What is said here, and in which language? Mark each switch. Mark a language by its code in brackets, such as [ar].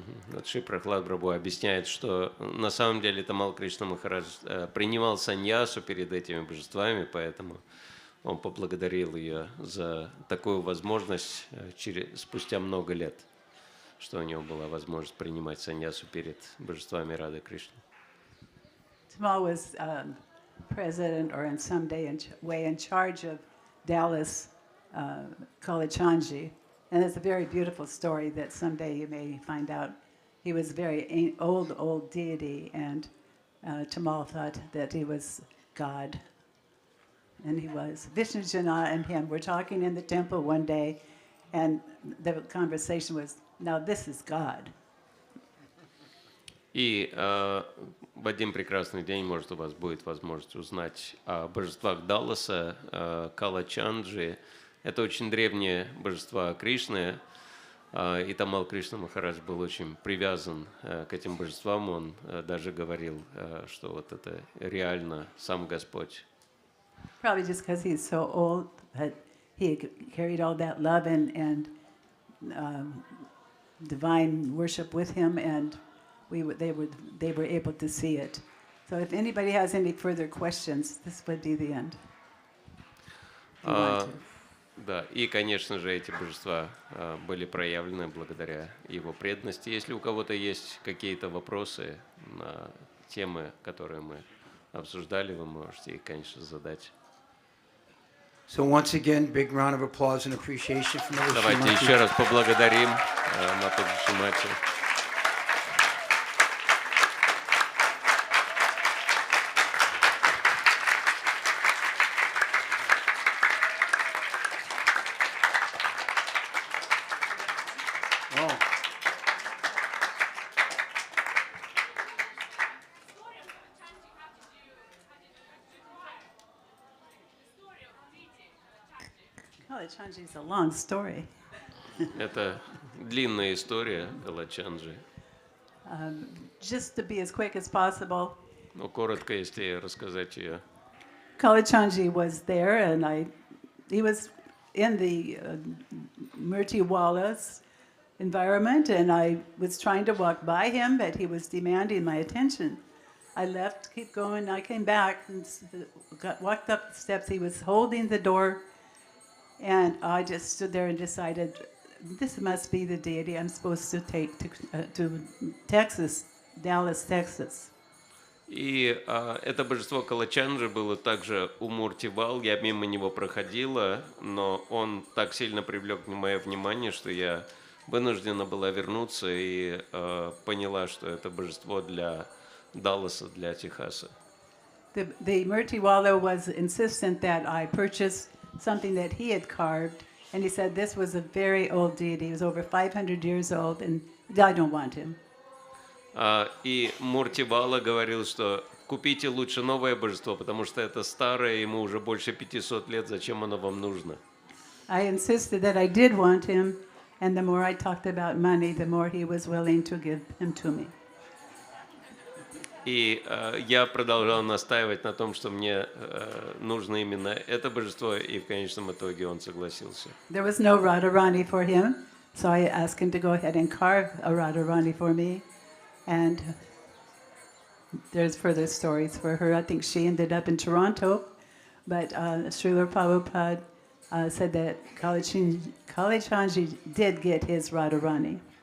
[ru] Вот Шри Прахлад Прабху объясняет, что на самом деле Тамал Кришна Махарадж принимал саньясу перед этими божествами, поэтому он поблагодарил ее за такую возможность спустя много лет, что у него была возможность принимать саньясу перед божествами Рады Кришны. [en] Tamal was president or in some way in charge of Dallas Kalachandji. And it's a very beautiful story that someday you may find out. He was a very old deity, and Tamal thought that he was God. And he was. Vishnu Jana and him were talking in the temple one day, and the conversation was, now this is God. [ru] И в один прекрасный день, может, у вас будет возможность узнать о божествах Далласа, Калачанджи. Это очень древние божества Кришны, и Тамал Кришна Махарадж был очень привязан к этим божествам. Он даже говорил, что вот это реально сам Господь. [en] Probably just because he's so old, but he carried all that love and divine worship with him, and they were able to see it. So if anybody has any further questions, this would be the end. If you want to. [ru] Да, и, конечно же, эти божества были проявлены благодаря его преданности. Если у кого-то есть какие-то вопросы на темы, которые мы обсуждали, вы можете их, конечно, задать. [en] So once again, big round of applause and appreciation from Mother [ru] Давайте [en] Srimati. [ru] еще раз поблагодарим матаджи Srimati. [en] Kalachandji is a long story. [ru] Это длинная история Калачанджи. [en] Just to be as quick as possible, [ru] Но коротко, если рассказать ее. [en] Kalachandji was there, and he was in the Murtiwala's environment, and I was trying to walk by him, but he was demanding my attention. I left, keep going, I came back and walked up the steps. He was holding the door, and I just stood there and decided, this must be the deity I'm supposed to take to Texas, Dallas, Texas. [ru] И это божество Калачанджи было также у Муртивал. Я мимо него проходила, но он так сильно привлек мое внимание, что я вынуждена была вернуться и поняла, что это божество для Далласа, для Техаса. [en] The Murtiwala was insistent that I purchase something that he had carved, and he said this was a very old deity. He was over 500 years old, and I don't want him. [ru] И Муртивала говорил, что купите лучше новое божество, потому что это старое, ему уже больше 500 лет, зачем оно вам нужно? [en] I insisted that I did want him, and the more I talked about money, the more he was willing to give him to me. [ru] И я продолжал настаивать на том, что мне нужно именно это божество, и в конечном итоге он согласился. [en] There was no Radharani for him, so I asked him to go ahead and carve a Radharani for me. And there's further stories for her. I think she ended up in Toronto, but Srila Prabhupada said that Kalachandji did get his Radharani.